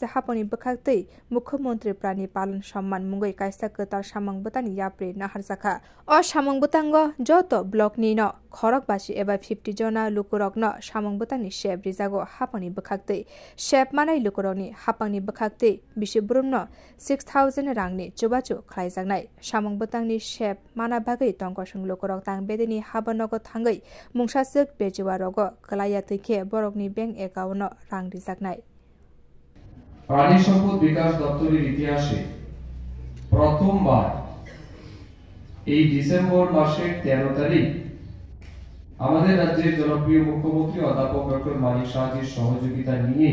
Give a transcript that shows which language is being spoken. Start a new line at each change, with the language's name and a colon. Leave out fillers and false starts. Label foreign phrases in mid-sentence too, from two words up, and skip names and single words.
Kok Borok: haponi bwkhaktei Mukhyamantri Prani Palon Samman mungai kaisa ketar samang butani yapre naharjaka o samang butango joto blokni no khorokbasi eba 50 jona lukurokno samang butani shep rijago haponi bwkhaktei shep manai lukurokni hapangni bwkhaktei bisibrumno 6000 rangni chubachu khlaijaknai samang butangni shep mana bagai tongkosung lukurok tangbedeni habanogo thangai mungsasuk bejiwarogo klaya tike borokni
English: bank account
Kok Borok: no rang রিজাকনাই
Bangla: প্রাণী সম্পদ বিকাশ দপ্তরের ইতিহাসে প্রথমবার এই ডিসেম্বর মাসের 13 তারিখ আমাদের রাজ্যের জনপ্রিয় মুখ্যমন্ত্রী অধ্যাপক ডক্টর মানিক সাহাজির সহযোগিতা নিয়ে